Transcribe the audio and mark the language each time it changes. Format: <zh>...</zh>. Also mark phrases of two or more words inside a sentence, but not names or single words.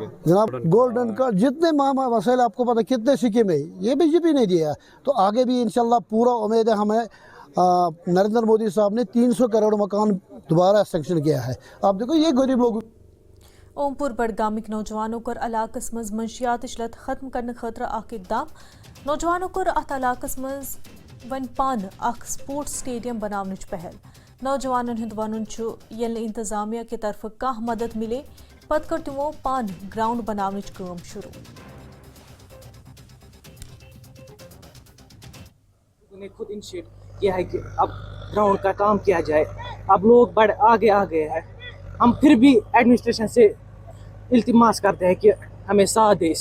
<ur>جناب گولڈن کا جتنے مسائل آپ کو پتہ کتنے سکیم ہے یہ بی جے پی نہیں دیا, تو آگے بھی انشاءاللہ پورا امید ہے ہمیں. نریندر مودی صاحب نے 300 کروڑ مکان دوبارہ سینکشن کیا ہے. آپ دیکھو یہ غریب لوگ.</ur> <ks>اوم پور بڈگامک نوجوانوں کور علاقس مز منشیات لت ختم کرنے خاطر اخ اقدام. نوجوانوں کور ات علاقس مز ون پان اخ</ks> <en>sports stadium</en> <ks>بناونچ پہل. نوجوانن ہند ون یل انتظامیہ</ks> <ur>کی طرف</ur> <ks>کھانا مدد ملے پتہ کر تمو پان گراؤنڈ بناونچ کام شروع.</ks> <ur>نے خود انیشیٹ کیا ہے کہ اب گراؤنڈ کا کام کیا جائے. اب لوگ بڑے آگے آ گئے ہیں. ہم پھر بھی ایڈمنسٹریشن سے التماس کرتے ہیں کہ ہمیں ساتھ دے.</ur>